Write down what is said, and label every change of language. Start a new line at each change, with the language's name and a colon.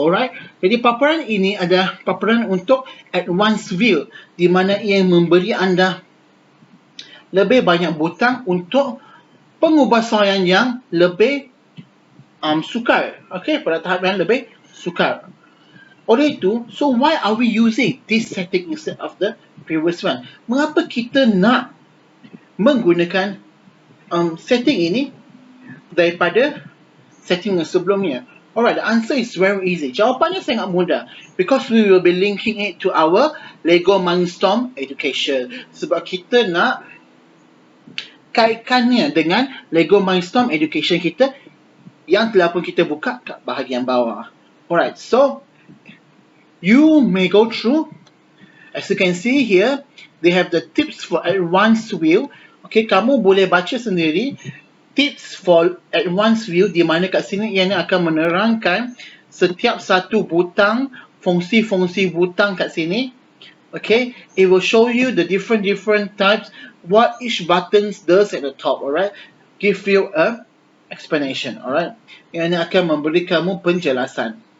Malay: Alright, jadi paparan ini adalah paparan untuk advanced view, di mana ia memberi anda lebih banyak butang untuk pengubahsaian yang lebih sukar. Okay, pada tahap yang lebih sukar. Oleh itu,
English: so why are we using this setting instead of the previous one?
Malay: Mengapa kita nak menggunakan setting ini daripada setting yang sebelumnya?
English: Alright, the answer is very easy.
Malay: Jawapannya sangat mudah.
English: Because we will be linking it to our Lego Mindstrom education.
Malay: Sebab kita nak kaitkannya dengan Lego Mindstrom education kita yang telah pun kita buka kat bahagian bawah.
English: Alright, so you may go through. As you can see here, they have the tips for advanced view.
Malay: Okay, kamu boleh baca sendiri
English: tips for advanced view,
Malay: di mana kat sini ia akan menerangkan setiap satu butang, fungsi-fungsi butang kat sini.
English: Okay, it will show you the different types, what each button does at the top. Alright, give you a explanation.
Malay: Alright, ini akan memberi kamu penjelasan.